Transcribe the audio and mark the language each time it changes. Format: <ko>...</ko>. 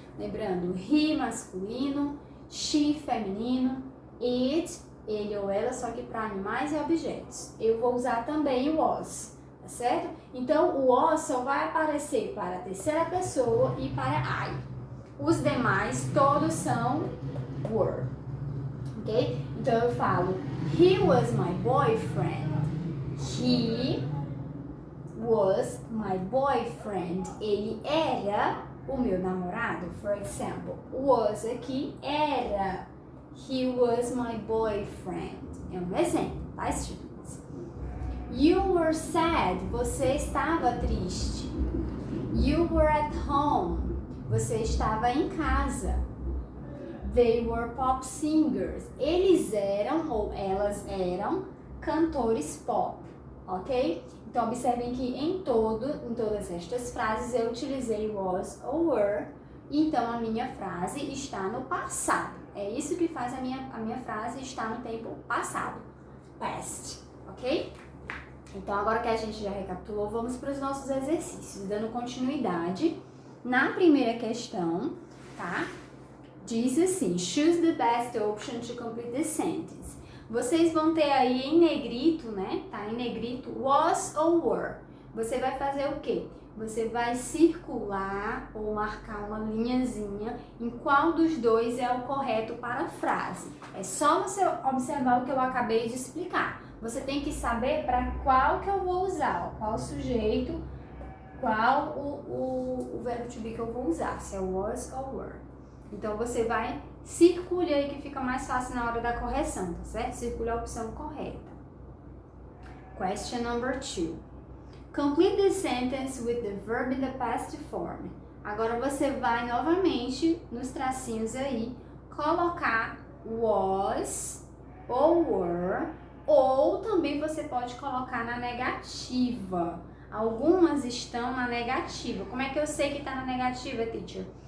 <pt>Lembrando, he masculino, she feminino, it, ele ou ela, só que para animais e objetos. Eu vou usar também o was, tá certo? Então, o was só vai aparecer para a terceira pessoa e para I. Os demais, todos são were, ok? Então eu falo,</pt> <en>he was my boyfriend. He was my boyfriend.</en> <pt>Ele era o meu namorado,</pt> <en>for example. Was</en> <pt>aqui era.</pt> <en>He was my boyfriend.</en> <pt>É um exemplo, tá, students?</pt> <en>You were sad.</en> <pt>Você estava triste.</pt> <en>You were at home.</en> <pt>Você estava em casa.</pt> <en>They were pop singers.</en> <pt>Eles eram ou elas eram cantores pop, ok? Então, observem que em todas estas frases eu utilizei was ou were. Então, a minha frase está no passado. É isso que faz a minha frase estar no tempo passado. Past, ok? Então, agora que a gente já recapitulou, vamos para os nossos exercícios, dando continuidade. Na primeira questão, tá? Diz assim,</pt> <en>choose the best option to complete the sentence.</en> <pt>Vocês vão ter aí em negrito, né? Tá em negrito, was ou were. Você vai fazer o quê? Você vai circular ou marcar uma linhazinha em qual dos dois é o correto para a frase. É só você observar o que eu acabei de explicar. Você tem que saber para qual que eu vou usar, ó, qual sujeito, qual o verbo to be que eu vou usar, se é was ou were. Então, você vai circule aí que fica mais fácil na hora da correção, tá certo? Circule a opção correta.</pt> <en>Question number 2. Complete the sentence with the verb in the past form.</en> <pt>Agora você vai novamente nos tracinhos aí colocar was ou were, ou também você pode colocar na negativa. Algumas estão na negativa. Como é que eu sei que está na negativa, teacher?</pt>